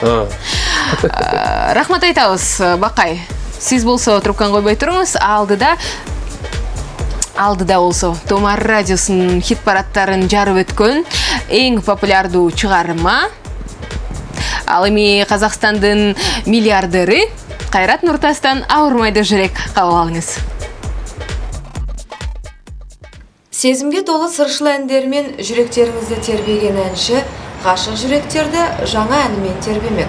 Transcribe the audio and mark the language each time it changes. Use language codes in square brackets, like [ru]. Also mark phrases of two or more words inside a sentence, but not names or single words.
[ky] Рахмат айтабыз, Бакай. Сиз болсо трубканы койбой туруңуз. Алдыда болсо Тумар радиосунун хит парадтарын жарып өткөн эң популярдуу чыгарма. Ал эми Казакстандын миллиардери Кайрат Нуртастан Ауырмайды жүрек кабыл алыңыз. [kk] Сезимге толы сыршыл әндермен жүректеріңізді тербеген әнші ғашық жүректерді жаңа әнімен тербемек.